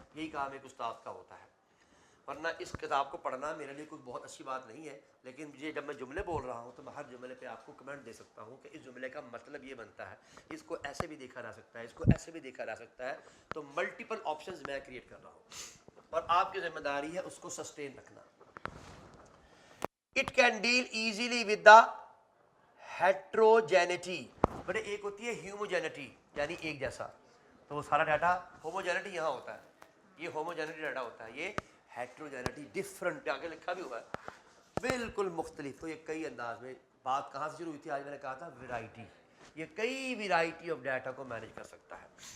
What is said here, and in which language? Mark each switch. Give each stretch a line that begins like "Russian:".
Urdu: یہی کام ایک استاد کا ہوتا ہے. ورنہ اس کتاب کو پڑھنا میرے لیے کوئی بہت اچھی بات نہیں ہے، لیکن یہ جب میں جملے بول رہا ہوں تو میں ہر جملے پہ آپ کو کمنٹ دے سکتا ہوں کہ اس جملے کا مطلب یہ بنتا ہے، اس کو ایسے بھی دیکھا جا سکتا ہے، اس کو ایسے بھی دیکھا جا سکتا ہے. تو ملٹیپل آپشنز میں کریٹ کر رہا ہوں اور آپ کی ذمہ داری ہے اس کو سسٹین رکھنا.
English: It can deal easily with the heterogeneity.
Urdu: بڑے ایک ہوتی ہے ہیوموجینٹی یعنی ایک جیسا، تو وہ سارا ڈیٹا ہوموجینٹی یہاں ہوتا ہے، یہ ہوموجینٹی ڈیٹا ہوتا ہے. یہ ہیٹروجینٹی ڈفرنٹ آگے لکھا بھی ہوا ہے، بالکل مختلف. تو یہ کئی انداز میں، بات کہاں سے شروع ہوئی تھی؟ آج میں نے کہا تھا ویرائٹی. یہ کئی ویرائٹی آف ڈیٹا کو مینیج کر سکتا ہے.